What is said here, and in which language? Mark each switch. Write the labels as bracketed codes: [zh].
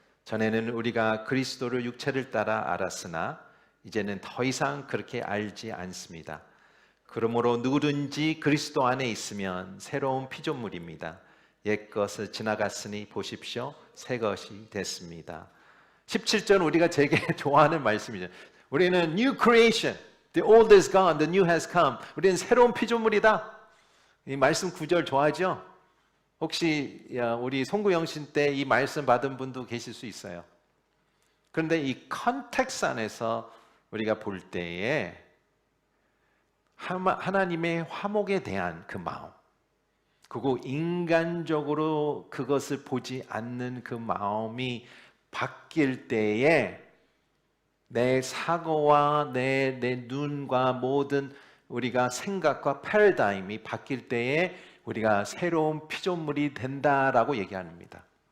[ko] 전에는 우리가 그리스도를 육체를 따라 알았으나 이제는 더 이상 그렇게 알지 않습니다. 그러므로 누구든지 그리스도 안에 있으면 새로운 피조물입니다. 옛것은 지나갔으니 보십시오. 새 것이 됐습니다. 17절은 우리가 되게 좋아하는 말씀이죠. 우리는 [en] new creation, the old is gone, the new has come. [ko] 우리는 새로운 피조물이다. 이 말씀 구절 좋아하죠? 혹시 우리 송구영신 때 이 말씀 받은 분도 계실 수 있어요. 그런데 이 컨텍스트 안에서 우리가 볼 때에 하나님의 화목에 대한 그 마음, 그리고 인간적으로 그것을 보지 않는 그 마음이 바뀔 때에 내 사고와 내 눈과 모든 우리가 생각과 패러다임이 바뀔 때에 우리가 새로운 피조물이 된다라고 얘기합니다.